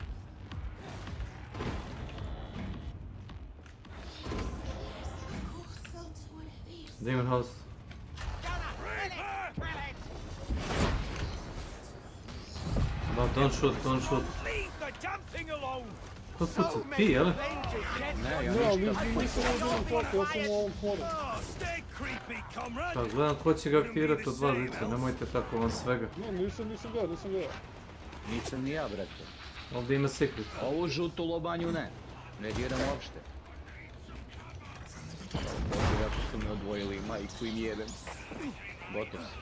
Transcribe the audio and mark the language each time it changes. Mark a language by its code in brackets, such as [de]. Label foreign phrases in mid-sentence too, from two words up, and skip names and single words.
[en] Demon host. No, don't shoot. Leave the damn thing alone! [bs] Ko puca, ti, jel? Ne, ja nisam ovdje na toku, ja sam u ovom horu. [en] Stay creepy, comrade! [bs] Pa gledam ko će ga aktivirati od 2 lica, nemojte tako van svega. Ne, nisam ga. Nisam ni ja, brate. Ovdje ima secret. Ovu žutu lobanju ne. Ne diram uopšte. Ovdje kako su me odvojili, majku im jebem. Gotov.